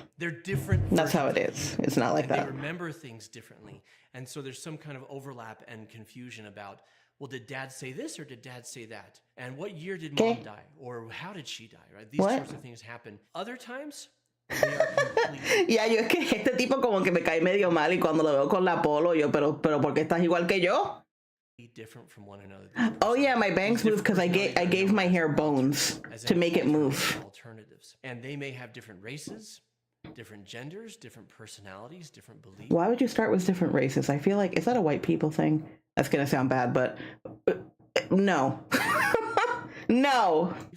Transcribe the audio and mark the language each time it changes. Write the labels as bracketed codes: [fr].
[en] They're different. That's how it is. It's not like that. They remember things differently. And so there's some kind of overlap and confusion about, well, did dad say this or did dad say that? And what year did mom die? Or how did she die? Right? These sorts of things happen. Other times, they are completely... [es] Ya, yo es que este tipo como que me cae medio mal y cuando lo veo con la polo, yo, pero ¿por qué estás igual que yo? [en] Different from one another. Oh yeah, my bangs move because I gave my hair bones to make it move. Alternatives. And they may have different races, different genders, different personalities, different beliefs. Why would you start with different races? I feel like, is that a white people thing? That's gonna sound bad, but no. No.